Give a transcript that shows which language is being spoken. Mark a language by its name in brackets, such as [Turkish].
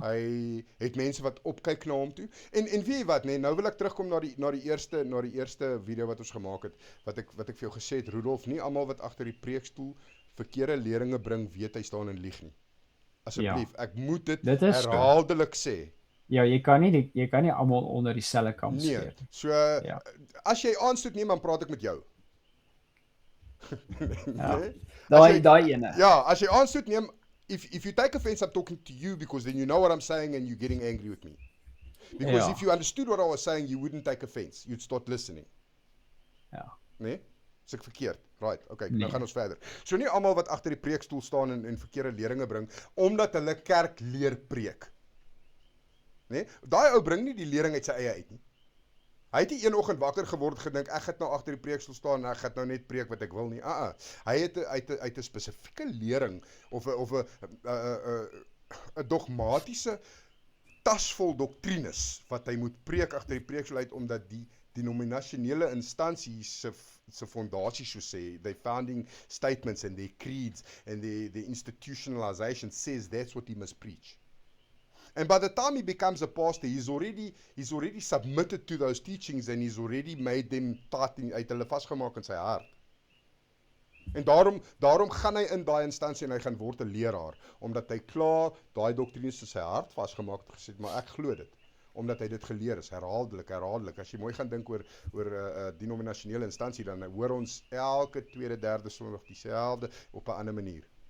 [Afrikaans] Hy het mense wat opkyk na hom toe. En weet jy wat, nee, nou wil ek terugkom na die eerste video wat ons gemaak het, wat ek vir jou gesê het, Rudolf, nie almal wat agter die preekstoel verkeerde leringe bring, weet hy staan en lieg nie. Asseblief, ek moet dit herhaaldelik sê. Ja, jy kan nie almal onder dieselfde kam skeer. Nee, so as jy aanstoot neem, dan praat ek met jou. Nee? Daai ene. Ja, as jy aanstoot neem, [English] if you take offense, I'm talking to you because then you know what I'm saying and you're getting angry with me. Because if you understood what I was saying, you wouldn't take offense. You'd start listening. [Afrikaans] Ja. Nee? Is ek verkeerd? Right, okay, nou gaan ons verder. So nie almal wat agter die preekstoel staan en verkeerde leringe bring, omdat hulle kerk leer preek. Nee? Daai ou bring nie die lering uit sy eie uit nie. Hy het nie een oggend wakker geword gedink ek gaan nou agter die preekstoel staan en ek gaan nou net preek wat ek wil nie. Hy het 'n spesifieke lering of 'n dogmatiese tasvol doktrines wat hy moet preek agter die preekstoel uit, omdat die denominasionele instansies se fondasie so sê, [English] the founding statements and their creeds and the institutionalization says that's what he must preach. And by the time he becomes a pastor, he's already submitted to those teachings and he's already made them tight [Afrikaans] uit hulle vasgemaak in sy hart. En daarom gaan hy in daai instansie en hy gaan word 'n leraar, omdat hy klaar daai doktrines in sy hart vasgemaak het, gesê, maar ek glo dit, omdat hy dit geleer is, herhaaldelik. As jy mooi gaan dink oor 'n denominasionele instansie, dan hoor ons elke tweede, derde Sondag dieselfde op 'n ander manier.